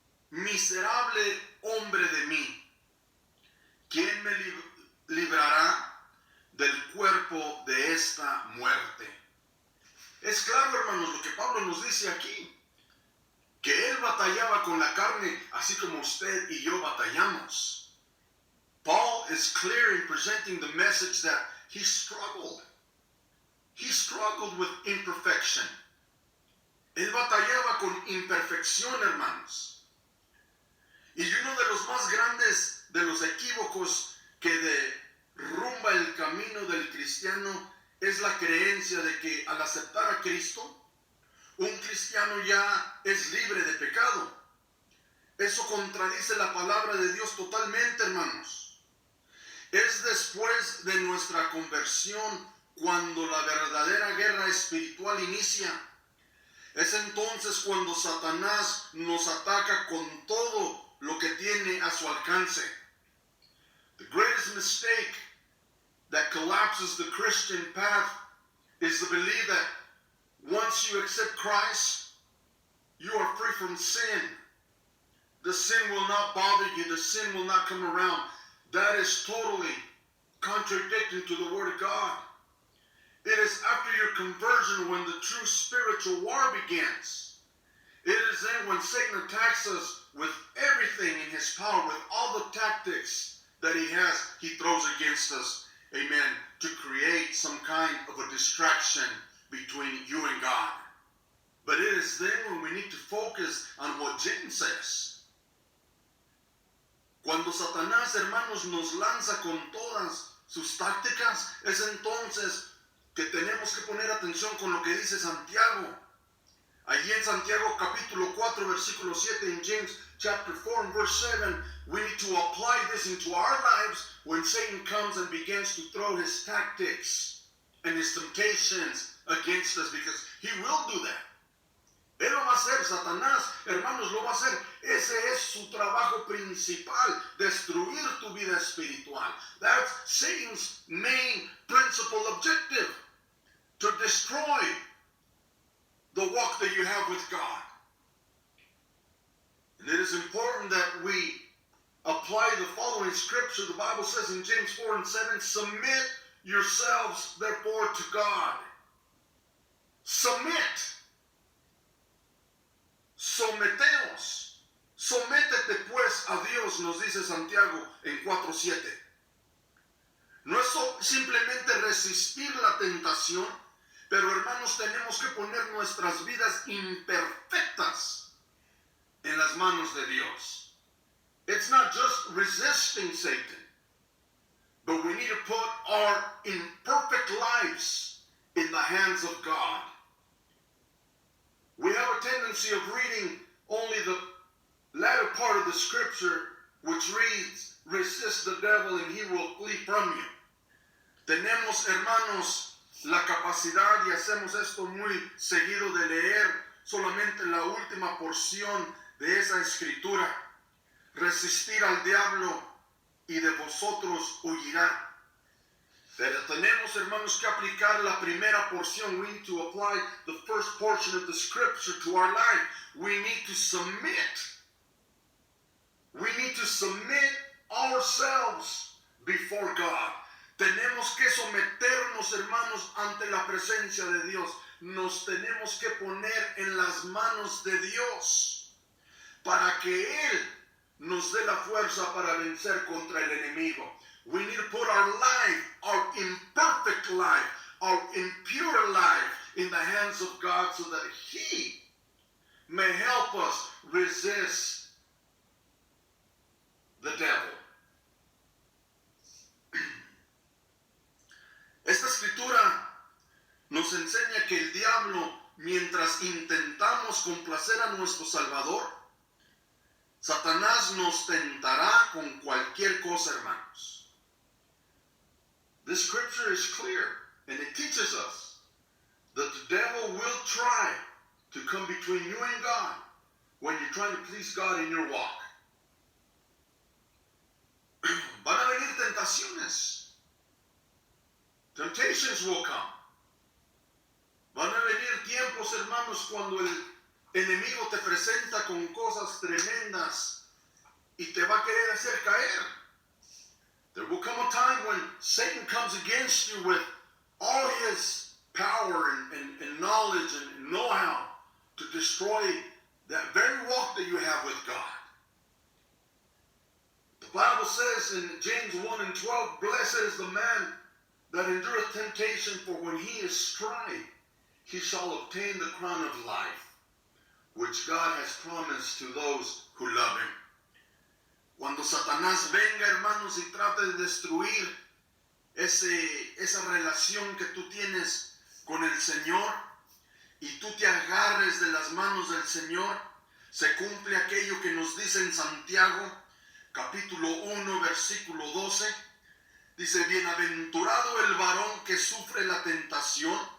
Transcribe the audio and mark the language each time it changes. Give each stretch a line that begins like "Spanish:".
Spanish: Miserable hombre de mí, ¿quién me librará del cuerpo de esta muerte? Es claro, hermanos, lo que Pablo nos dice aquí, que él batallaba con la carne, así como usted y yo batallamos.
English: Paul is clear in presenting the message that he struggled. He struggled with imperfection.
Spanish: Él batallaba con imperfección, hermanos. Y uno de los más grandes de los equívocos que derrumba el camino del cristiano es la creencia de que al aceptar a Cristo, un cristiano ya es libre de pecado. Eso contradice la palabra de Dios totalmente, hermanos. Es después de nuestra conversión cuando la verdadera guerra espiritual inicia. Es entonces cuando Satanás nos ataca con todo lo que tiene a su alcance.
English: The greatest mistake that collapses the Christian path is the belief that once you accept Christ, you are free from sin. The sin will not bother you. The sin will not come around. That is totally contradicting to the Word of God. It is after your conversion when the true spiritual war begins. It is then when Satan attacks us with everything in his power, with all the tactics that he has, he throws against us. Amen. To create some kind of a distraction between you and God. But it is then when we need to focus on what James says.
Spanish: Cuando Satanás, hermanos, nos lanza con todas sus tácticas, es entonces que tenemos que poner atención con lo que dice Santiago. Allí en Santiago capítulo 4, versículo 7,
English: in James chapter 4 and verse 7, we need to apply this into our lives when Satan comes and begins to throw his tactics and his temptations against us, because he will do that.
Spanish: Él lo va a hacer, Satanás, hermanos, lo va a hacer. Ese es su trabajo principal, destruir tu vida espiritual.
English: That's Satan's main principal objective, to destroy the walk that you have with God. And it is important that we apply the following scripture. The Bible says in James 4 and 7, submit yourselves therefore to God. Submit.
Spanish: Someteos. Sométete pues a Dios, nos dice Santiago en 4:7. No es simplemente resistir la tentación, pero hermanos, tenemos que poner nuestras vidas imperfectas en las manos de Dios.
English: It's not just resisting Satan, but we need to put our imperfect lives in the hands of God. We have a tendency of reading only the latter part of the scripture, which reads, resist the devil and he will flee from you.
Spanish: Tenemos, hermanos, la capacidad, y hacemos esto muy seguido, de leer solamente la última porción de esa escritura. Resistir al diablo y de vosotros huirá. Pero tenemos, hermanos, que aplicar la primera porción.
English: We need to apply the first portion of the scripture to our life. We need to submit. We need to submit ourselves before God.
Spanish: Tenemos que someternos, hermanos, ante la presencia de Dios. Nos tenemos que poner en las manos de Dios para que Él nos dé la fuerza para vencer contra el enemigo.
English: We need to put our life, our imperfect life, our impure life in the hands of God so that He may help us resist the devil.
Spanish: Esta escritura nos enseña que el diablo, mientras intentamos complacer a nuestro Salvador, Satanás nos tentará con cualquier cosa, hermanos.
English: This scripture is clear, and it teaches us that the devil will try to come between you and God when you're trying to please God in your walk.
Spanish: Van a venir tentaciones.
English: Temptations will come.
Spanish: Van a venir tiempos, hermanos, cuando el enemigo te presenta con cosas tremendas y te va a querer hacer caer.
English: There will come a time when Satan comes against you with all his power and knowledge and know-how to destroy that very walk that you have with God. The Bible says in James 1 and 12, blessed is the man that endureth temptation, for when he is tried, he shall obtain the crown of life, which God has promised to those who love him.
Spanish: Cuando Satanás venga, hermanos, y trate de destruir esa relación que tú tienes con el Señor, y tú te agarres de las manos del Señor, se cumple aquello que nos dice en Santiago, capítulo 1, versículo 12, dice, bienaventurado el varón que sufre la tentación,